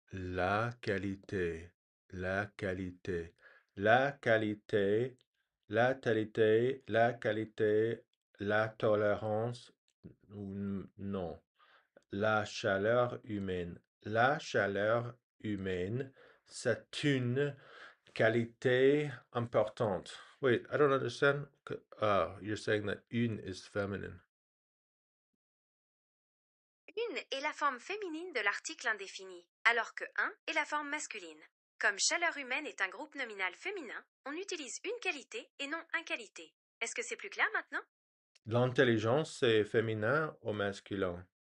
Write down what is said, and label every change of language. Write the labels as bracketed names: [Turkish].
[French] La qualité, la qualité, la qualité, la qualité, la qualité, la tolérance, non, la chaleur humaine. La chaleur humaine, c'est une qualité importante. [English] Wait, I don't understand. You're saying that une is feminine. [French] Une est la forme féminine de l'article indéfini, alors que un est la forme masculine. Comme chaleur humaine est un groupe nominal féminin, on utilise une qualité et non un qualité. Est-ce que c'est plus clair maintenant? L'intelligence, c'est féminin ou masculin?